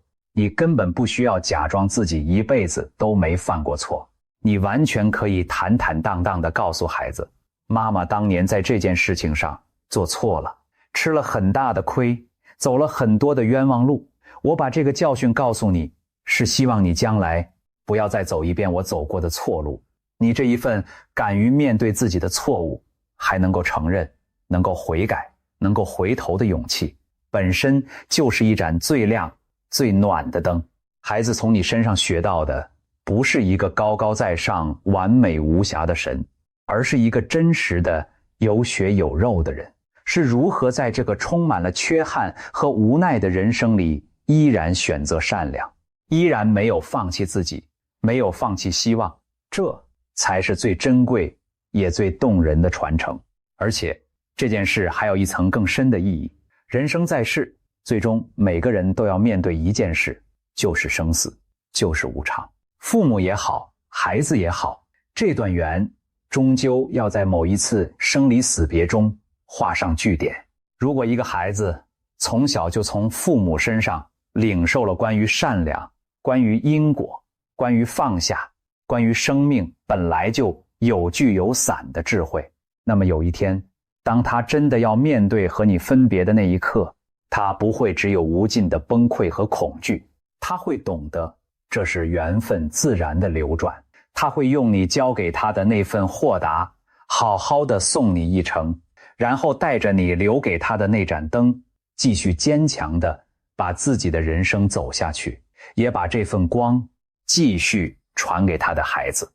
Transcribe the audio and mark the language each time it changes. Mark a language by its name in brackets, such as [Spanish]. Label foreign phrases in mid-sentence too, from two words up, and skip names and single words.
[Chinese] 你根本不需要假裝自己一輩子都沒犯過錯，你完全可以坦坦蕩蕩地告訴孩子，媽媽當年在這件事情上做錯了，吃了很大的虧，走了很多的冤枉路。我把這個教訓告訴你，是希望你将來不要再走一遍我走過的錯路。你這一份敢於面對自己的錯誤，還能夠承認，能夠悔改，能夠回頭的勇氣，本身就是一盞最亮、最暖的燈。孩子從你身上學到的，不是一個高高在上、完美無瑕的神，而是一個真實的有血有肉的人，是如何在這個充滿了缺憾和無奈的人生裡，依然選擇善良，依然沒有放棄自己，沒有放棄希望。這才是最珍貴也最动人的傳承。而且這件事還有一層更深的意義。人生在世，最終每個人都要面對一件事，就是生死，就是無常。父母也好，孩子也好，這段緣終究要在某一次生離死別中畫上句點。如果一個孩子從小就從父母身上領受了關於善良、關於因果、關於放下、關於生命本來就有聚有散的智慧，那麼有一天，當他真的要面對和你分別的那一刻，他不會只有無盡的崩潰和恐懼，他會懂得這是緣分自然的流轉，他會用你交給他的那份豁達，好好的送你一程，然後帶着你留給他的那盞燈，繼續堅強的把自己的人生走下去，也把這份光繼續傳給他的孩子。